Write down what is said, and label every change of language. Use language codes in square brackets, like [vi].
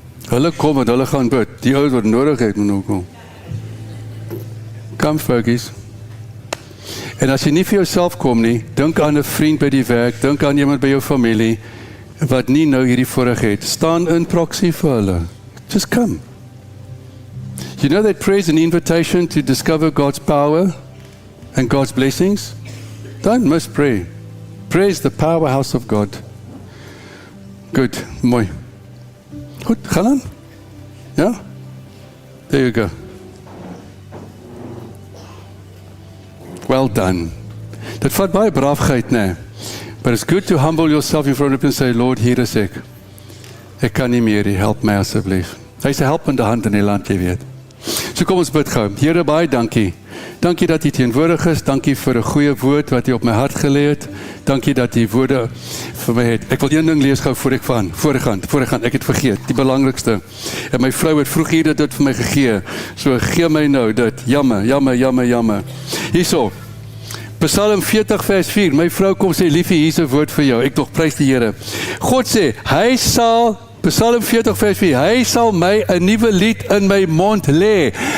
[af] Hulle kom en hulle gaan bid. Die ouens wat nodig het, moet nou kom. [en] Come, folkies. [af] En as jy nie vir jouself kom nie, dink aan 'n vriend by die werk, dink aan iemand by jou familie, wat nie nou hierdie voorreg het. Staan in proxy vir hulle. [en] Just come. You know that prayer is an invitation to discover God's power and God's blessings? Don't miss prayer. Prayer is the powerhouse of God. [af] Good, mooi. Goed, gaan aan? Ja? [en] There you go. Well done. [af] Dit vat baie braafheid, nee. [en] But it's good to humble yourself in front of him and say, Lord, [af] hier is ek. Ek kan nie meer, help my asseblief. Hy is 'n helpende hand in die land, jy weet. So kom ons bid gou. Here, baie dankie. Dankie dat U teenwoordig is. Dankie vir 'n goeie woord wat U op my hart gelê het. Dankie dat U woorde vir my het. Ek wil een ding lees gou voor ek voorgaan. Ek het vergeet, die belangrikste. En my vrou het vroeg hier dit vir my gegee. So gee my nou dit. Jammer. Hierso. Psalm 40 vers 4. My vrou kom sê, liefie, hier is 'n woord vir jou. Ek tog prys die Here. God sê, hy sal Psalm 40 vers 4, hy sal my 'n nuwe lied in my mond lê.